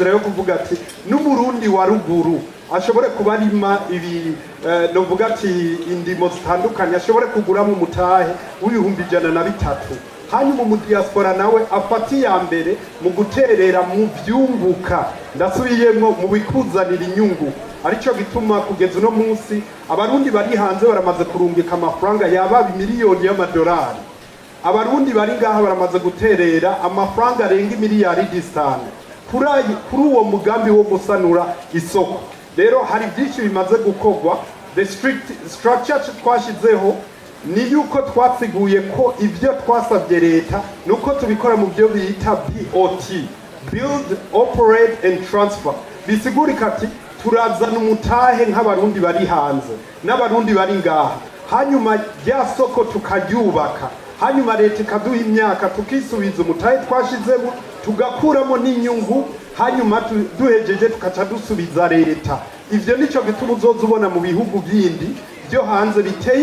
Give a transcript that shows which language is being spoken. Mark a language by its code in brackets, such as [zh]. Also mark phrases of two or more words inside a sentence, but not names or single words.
[rn] nzira yo kuvuga ati n'umurundi wa ruguru ashobore kubarima ibi novuga ati indimo zitandukanye ashobore kuguramo umutahe w'ibihumbi 103 hanyuma mu diaspora nawe afati ya mbere mu guterera mu byunguka ndasubiyemo mu bikuzanira inyungu arico gituma kugeza no munsi abarundi bari hanze baramaze kurungika amafaranga yaba miliyoni y'amadolari abarundi bari ngaha baramaze guterera amafaranga arenga imiriyaridi 5 kuri uwo mugambi wo gusanura isoko rero hari byinshi bimaze gukorwa [en] the structure [rn] twashizeho ni yuko twasiguye ko ivyo twasabye leta nuko tubikora mu byo bita BOT [en] build operate and [rn] transfer bisigurika ati turazana umutahe nk'abarundi bari hanze n'abarundi bari ngaha hanyuma rya soko tukaryubaka hanyuma leta ikaduha imyaka tukisubiza umutahe twashizemo tugakuramo n'inyungu hanyuma duhejeje tukaca dusubiza leta ivyo nico gituma uzoza ubona mu bihugu bindi byo hanze biteye